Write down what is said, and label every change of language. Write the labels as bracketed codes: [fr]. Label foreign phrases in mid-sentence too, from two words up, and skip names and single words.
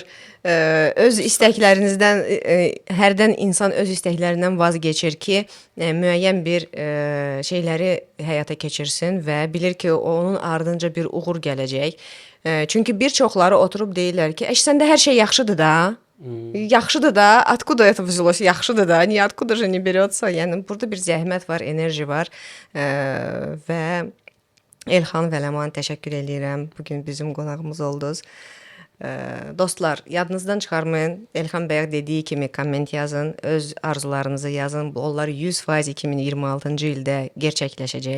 [az] Öz istəklərinizdən hərdən insan öz istəklərindən vaz keçir ki, müəyyən bir şeyləri həyata keçirsin və bilir ki, onun ardınca bir uğur gələcək. Çünki bir çoxları oturub deyirlər ki, səndə hər şey yaxşıdır da. Yaxşıdır da. [ru] Откуда это взялось? [az] Yaxşıdır da. [ru] Niyə откуда же не берется? [az] Yəni burada bir zəhmət var, enerji var və Elxan və Ləman təşəkkür eləyirəm. Bu gün bizim qonağımız oldunuz. Dostlar, yadınızdan çıxarmayın. Elxan bəyə dediyi kimi komment yazın, öz arzularınızı yazın. Onlar 100% 2026-cı ildə gerçəkləşəcək.